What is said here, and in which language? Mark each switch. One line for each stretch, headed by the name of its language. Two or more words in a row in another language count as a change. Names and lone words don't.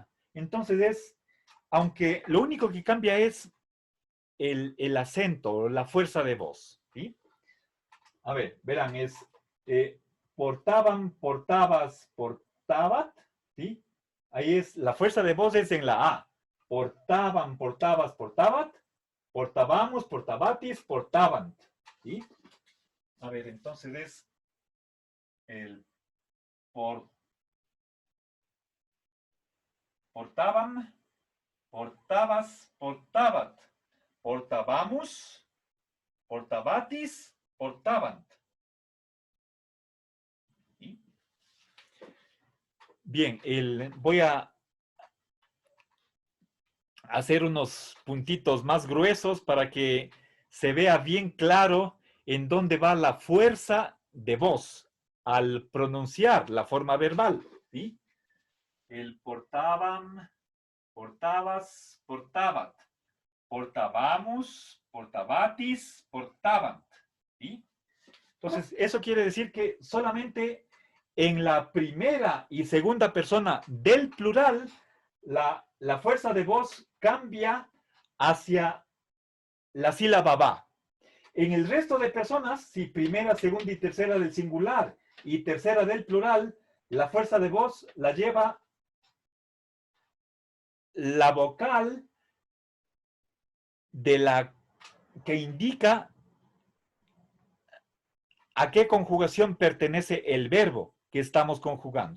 Spanish: Entonces aunque lo único que cambia es el acento, la fuerza de voz, ¿sí? A ver, verán, es
Latin: portaban, portabas, portabat,
Spanish: ¿sí? Ahí es, la fuerza de voz es en la A.
Latin: Portaban, portabas, portabat, portábamos, portabatis, portabant,
Spanish: ¿sí? A ver, entonces es el portaban,
Latin: portabas, portabat, portábamos, portabatis, portabant.
Spanish: ¿Sí? Bien, voy a hacer unos puntitos más gruesos para que se vea bien claro en dónde va la fuerza de voz al pronunciar la forma verbal, ¿sí? El portaban,
Latin: portabas, portabat, portábamos, portabatis, portabant,
Spanish: ¿sí? Entonces, eso quiere decir que solamente en la primera y segunda persona del plural, la fuerza de voz cambia hacia la sílaba va. En el resto de personas, si primera, segunda y tercera del singular y tercera del plural, la fuerza de voz la lleva la vocal de la que indica a qué conjugación pertenece el verbo que estamos conjugando.